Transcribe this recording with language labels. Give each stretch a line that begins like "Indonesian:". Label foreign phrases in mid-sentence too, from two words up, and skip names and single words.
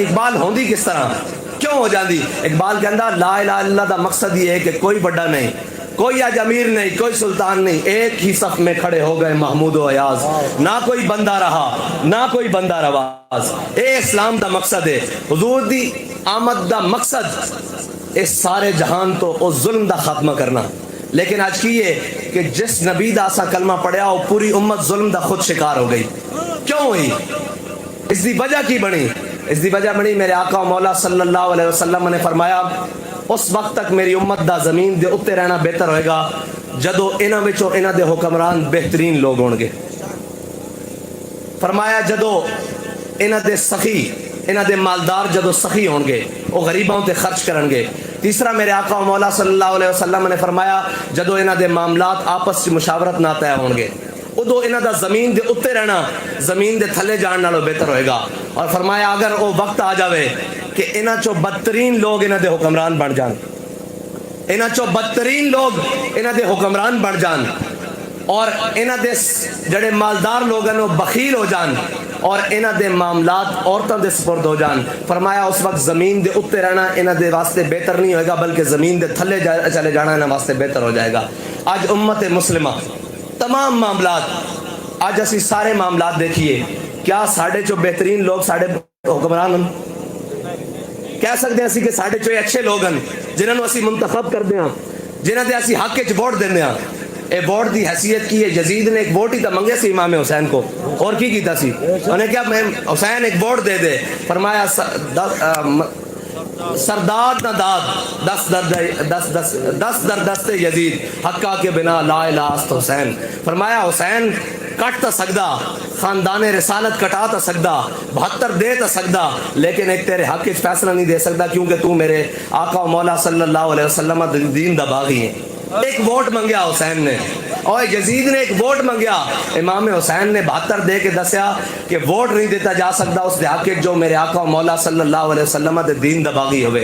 Punjabi: اقبال ہوندی کس طرح کیوں ہو جاندی؟ اقبال کہندا
Arabic: لا الہ الا اللہ
Punjabi: دا مقصد یہ ہے کہ کوئی بڑا نہیں، کوئی آج امیر نہیں، کوئی سلطان نہیں،
Urdu: ایک ہی صف میں کھڑے ہو گئے محمود و ایاز. نہ کوئی بندہ رہا نہ کوئی بندہ رواز.
Punjabi: اے اسلام دا مقصد ہے، حضور دی آمد دا مقصد اس سارے جہان تو اس ظلم دا خاتمہ کرنا. لیکن آج کی یہ کہ جس نبی دا اسا کلمہ پڑھیا وہ پوری امت ظلم دا خود شکار ہو گئی. کیوں ہوئی؟ اس دی وجہ کی بنی؟ اس دی وجہ بنی میرے آقا و مولا
Arabic: صلی اللہ علیہ وسلم
Punjabi: نے فرمایا اس وقت تک میری امت دا زمین دے اتے رہنا بہتر ہوئے گا جدو انہاں وچوں انہاں دے حکمران بہترین لوگ ہون گے. فرمایا جدو انہاں دے سخی، انہاں دے مالدار جدو سخی ہون گے وہ غریباں تے خرچ کرن گے. تیسرا میرے آقا و مولا
Arabic: صلی اللہ علیہ وسلم
Punjabi: نے فرمایا جدو انہاں دے معاملات آپس کی مشاورت نہ طے ہون گے ادو انہاں دا زمین دے اتے رہنا زمین دے تھلے جان نالوں بہتر ہوئے گا. اور فرمایا اگر وہ وقت آ جاوے کہ انہاں چو بدترین لوگ انہاں دے حکمران بن جان، انہاں چو بدترین لوگ انہاں دے حکمران بن جان اور انہاں دے جڑے مالدار لوگ ہیں وہ بخیل ہو جان اور انہاں دے معاملات عورتوں دے سپرد ہو جان، فرمایا اس وقت زمین دے اتے رہنا انہاں دے واسطے بہتر نہیں ہوئے گا بلکہ زمین دے تھلے چلے جانا انہاں واسطے بہتر ہو جائے گا. آج امت مسلمہ تمام معاملات، آج اسی سارے معاملات دیکھیے، کیا ساڑھے چو بہترین لوگ ساڑھے حکمران ہیں؟ کہہ سکتے ہیں اسی کہ ساڑھے چو اچھے لوگ ہیں جنہوں نے اسی منتخب کر دیا، جنہوں نے اسی حق کے ووٹ دینے ہیں. اے ووٹ دی حیثیت کی ہے. یزید نے ایک ووٹ ہی تو منگے سی امام حسین کو، اور کی کیتا سی؟ انہیں کیا میں حسین ایک ووٹ دے دے. فرمایا
Persian: سرداد نہ داد دس در دست یزید حقا کے بنا لا الہ است حسین.
Punjabi: فرمایا حسین کٹ تا سکدا، خاندان رسالت کٹا تا سکدا، 72 دے تا سکدا، لیکن ایک تیرے حق وچ فیصلہ نہیں دے سکدا کیونکہ تو میرے آقا و مولا
Arabic: صلی اللہ علیہ وسلم
Punjabi: دین دا باغی ہے. ایک ووٹ منگیا حسین نے اور یزید نے ایک ووٹ منگیا. امام حسین نے 72 دے کے دسیا کہ ووٹ نہیں دیتا جا سکتا اس دے حق جو میرے آقا و مولا
Arabic: صلی اللہ علیہ وسلم
Punjabi: دے دین دا باغی ہوئے.